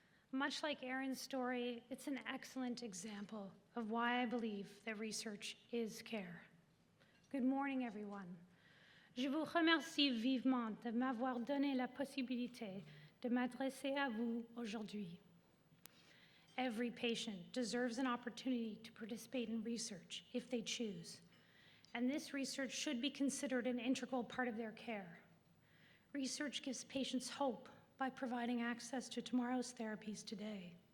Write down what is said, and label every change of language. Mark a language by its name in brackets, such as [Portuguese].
[English] Much like Erin's story, it's an excellent example of why I believe that research is care. Good morning, everyone. [French] Je vous remercie vivement de m'avoir donné la possibilité de m'adresser à vous aujourd'hui. [English] Every patient deserves an opportunity to participate in research if they choose, and this research should be considered an integral part of their care. Research gives patients hope by providing access to tomorrow's therapies today.